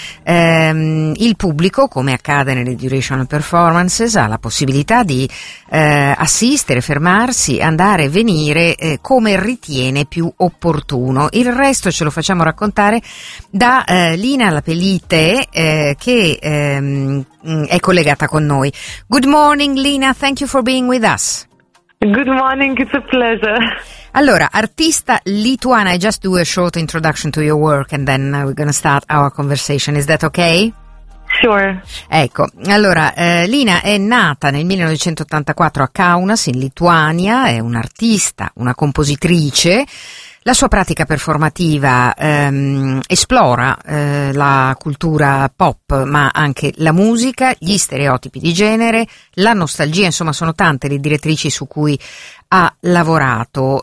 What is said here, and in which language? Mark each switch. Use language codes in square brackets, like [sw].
[it] Il pubblico, come accade nelle durational performances, ha la possibilità di assistere, fermarsi, andare e venire come ritiene più opportuno. Il resto ce lo facciamo raccontare da Lina Lapelite, che è collegata con noi. [en] Good morning, Lina, thank you for being with us. Good morning, it's a pleasure. [it] Allora, artista lituana, [en] I just do a short introduction to your work and then we're going to start our conversation. Is that okay? Sure. [it] Ecco, allora, Lina è nata nel 1984 a Kaunas, in Lituania, è un'artista, una compositrice. La sua pratica performativa esplora la cultura pop, ma anche la musica, gli stereotipi di genere, la nostalgia, insomma sono tante le direttrici su cui ha lavorato.